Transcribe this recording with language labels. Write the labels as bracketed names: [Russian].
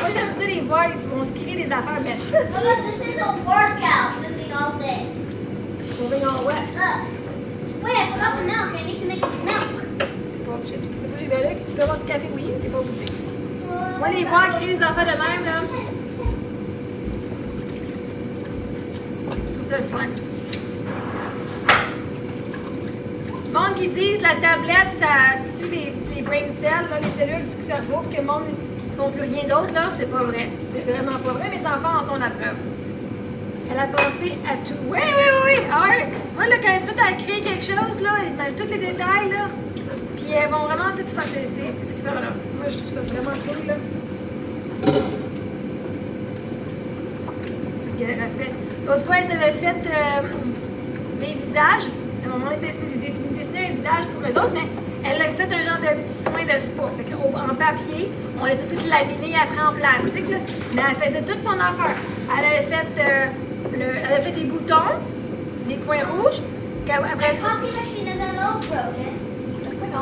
[French] Moi, j'aime ça les voir, ils vont se créer des affaires. Mais ça, [English] Mama, this is a workout doing all this. moving on what? Wait, I forgot some milk. I need to make milk. [French] T'es pas obligé. Tu peux là, tu peux boire du café, oui, mais t'es pas obligé. Moi, les voir créer des affaires de même, là, je trouve ça le fun. Monde qui disent la tablette, ça tue les [English] brain cells, [French] là, les cellules du cerveau, que le monde ne font plus rien d'autre, là, c'est pas vrai. C'est vraiment pas vrai. Mes enfants en sont la preuve. Elle a pensé à tout. Oui, oui, oui. Ah ouais. Moi, là, quand elles se mettent à créer quelque chose, là, elles mettent tous les détails, là. Puis elles vont vraiment tout faire. C'est trippant, là. Moi, je trouve ça vraiment cool, là. Qu'elle avait fait. L'autre fois, elles avaient fait des visages. À un moment, j'ai dessiné un visage pour eux autres, mais elle a fait un genre de petit soin de spa. Fait en papier, on les a toutes laminées après en plastique, là. Mais elle faisait toute son affaire. Elle avait fait des boutons, des points rouges. Après ça, [English] Coffee machine is a little broken.